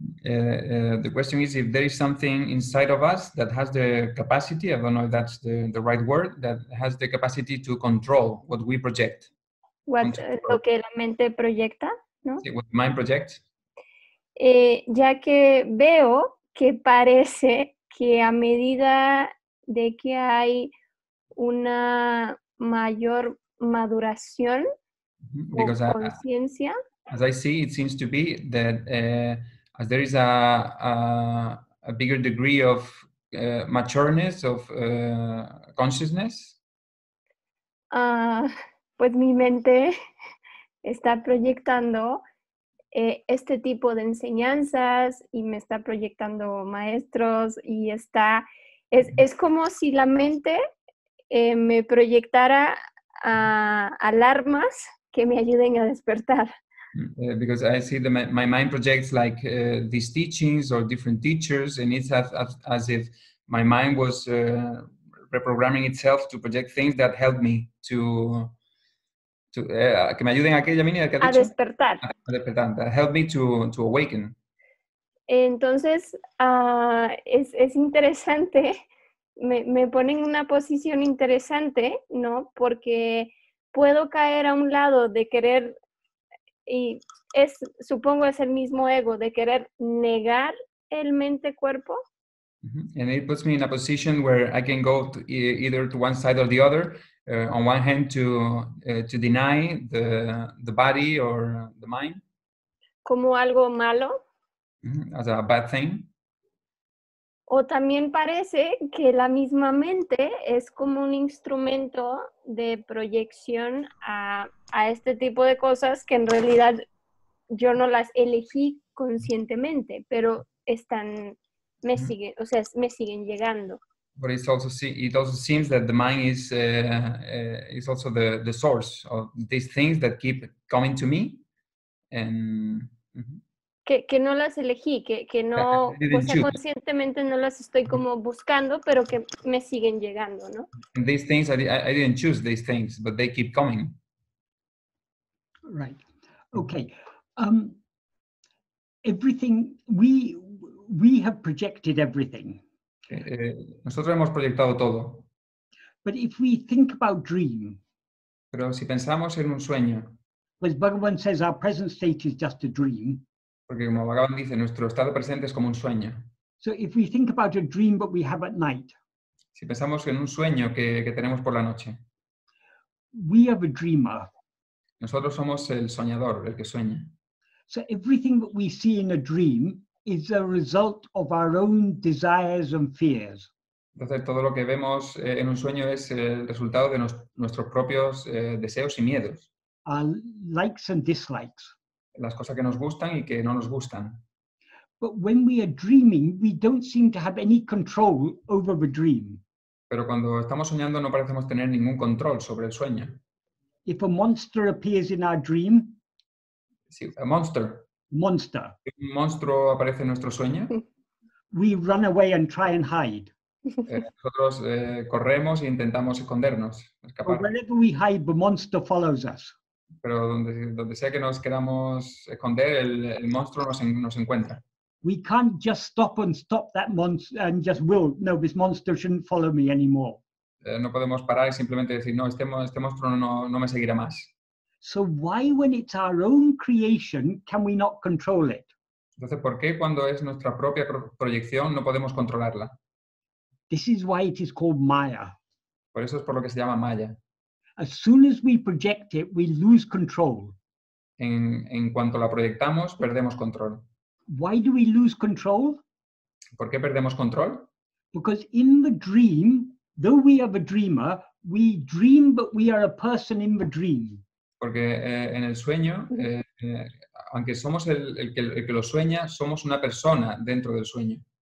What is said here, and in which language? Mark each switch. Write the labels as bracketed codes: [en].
[en] The question is if there is something inside of us that has the capacity, I don't know if that's the right word, that has the capacity to control what we project. [es] Lo que la mente proyecta, ¿no? [en] Sí, what the mind projects. [es] Ya que veo que parece que a medida de que hay una mayor maduración o conciencia. [en] As I see, it seems to be that as there is a bigger degree of matureness, of consciousness. [es] Pues mi mente está proyectando este tipo de enseñanzas y me está proyectando maestros y es como si la mente me proyectara alarmas que me ayuden a despertar. [en] Because I see my mind projects like these teachings or different teachers, and it's as if my mind was reprogramming itself to project things that help me to [es] que me ayuden a qué, Yamini, ¿qué has dicho? A despertar. A despertar. [en] That help me to awaken. [es] Entonces, es interesante, me pone en una posición interesante, ¿no? Porque puedo caer a un lado de querer, y supongo es el mismo ego, de querer negar el mente-cuerpo. [en] And it puts me in a position where I can go either to one side or the other. On one hand, to deny the body or the mind. [es] Como algo malo. [en] As a bad thing. [es] O también parece que la misma mente es como un instrumento de proyección a este tipo de cosas que en realidad yo no las elegí conscientemente, pero me siguen llegando. [en] But it also seems that the mind is also the source of these things that keep coming to me, and [es] que no las elegí, que no, o sea, conscientemente no las estoy como buscando, pero que me siguen llegando, ¿no? [en] And these things I didn't choose these things, but they keep coming. Right. Okay. Everything we have projected everything. [es] Nosotros hemos proyectado todo. [en] But if we think about dream, [es] pero si pensamos en un sueño, [en] Because Bhagavan says our present state is just a dream. [es] Porque como Bhagavan dice, nuestro estado presente es como un sueño. [en] So if we think about a dream that we have at night, [es] Si pensamos en un sueño que tenemos por la noche, [en] we are the dreamer. [es] nosotros somos el soñador, el que sueña. [en] So everything that we see in a dream is a result of our own desires and fears. [es] Entonces, todo lo que vemos en un sueño es el resultado de nuestros propios deseos y miedos. [en] Our likes and dislikes. [es] Las cosas que nos gustan y que no nos gustan. [en] But when we are dreaming, we don't seem to have any control over the dream. [es] Pero cuando estamos soñando no parecemos tener ningún control sobre el sueño. [en] If a monster appears in our dream, Sí, a monster. monster, [es] Si un monstruo aparece en nuestro sueño, [en] we run away and try and hide. [es] nosotros corremos e intentamos escondernos, [en] But [es] escapar. [en] wherever we hide, the monster follows us. [es] Pero donde sea que nos queramos esconder, el monstruo nos encuentra. [en] We can't just stop that monster and just will, no, this monster shouldn't follow me anymore. [es] No podemos parar y simplemente decir, no, este monstruo no me seguirá más. [en] So why, when it's our own creation, can we not control it? [es] Entonces, ¿por qué cuando es nuestra propia proyección no podemos controlarla? [en] This is why it is called Maya. [es] Por eso es por lo que se llama Maya. [en] As soon as we project it, we lose control. [es] En cuanto la proyectamos, perdemos control. [en] Why do we lose control? [es] ¿Por qué perdemos control? [en] Because in the dream, though we are the dreamer, we dream, but we are a person in the dream. [es] Porque en el sueño, aunque somos el que lo sueña, somos una persona dentro del sueño.